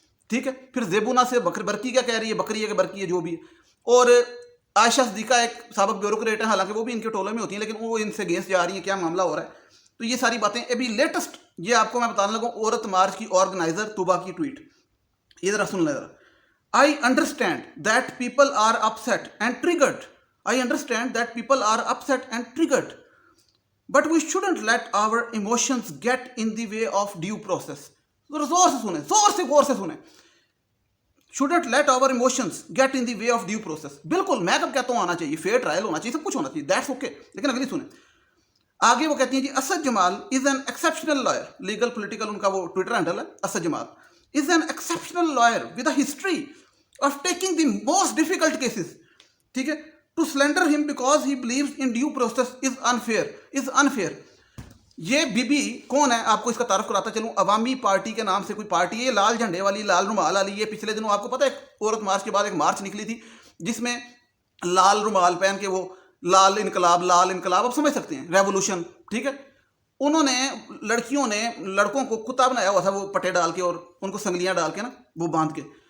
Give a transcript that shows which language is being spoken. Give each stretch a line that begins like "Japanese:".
Hindi: ठीक है, फिर जेबुना से बरकी क्या कह रही है, बकरी है कि बरकी है जो भी है। और आयशा सदीका एक साबिक ब्यूरोक्रेट है, हालांकि वो भी इनके टोले में होती हैं, लेकिन वो इनसे अगेंस्ट जा रही है, क्या मामला हो रहा है। तो ये सारी बातें अभी लेटेस्ट ये आपको मैं बताने लगा, औरत मार्च की ऑर्गेनाइजर तूबा की ट्वीट। ये जरा सुन लें जरा।
English: I understand that people are upset and triggered. I understand that people are upset and triggered. But we shouldn't let our emotions get in the way of due process.
Hindi: जोर से सुने, जोर से गौर से सुने।
English: Shouldn't let our emotions get in the way of due process.
Hindi: बिल्कुल, मैं कब कहता हूँ आना चाहिए, फेयर ट्रायल होना चाहिए, सब कुछ होना चाहिए,
English: That's okay.
Hindi: लेकिन अगली सुने, आगे वो कहती हैं जी, Asad Jamal is an exceptional lawyer, legal political उनका वो ट्विटर हैंडल है, Asad Jamal
English: is an exceptional lawyer with a history of taking the most difficult cases.
Hindi: ठीक है,
English: to slender him because he believes in due process is unfair.
Hindi: ये बीबी कौन है आपको इसका तारुफ कराता चलूं। अवामी पार्टी के नाम से कोई पार्टी है, लाल झंडे वाली, लाल रुमाल वाली। ये पिछले दिनों आपको पता है एक औरत मार्च के बाद एक मार्च निकली थी जिसमें लाल रुमाल पहन के वो लाल इनकलाब आप समझ सकते हैं, रेवोल्यूशन। ठीक है, उन्होंने लड़कियों ने लड़कों को कुत्ता बनाया हुआ था, वो पट्टे डाल के और उनको संगलियां डाल के ना वो बांध के।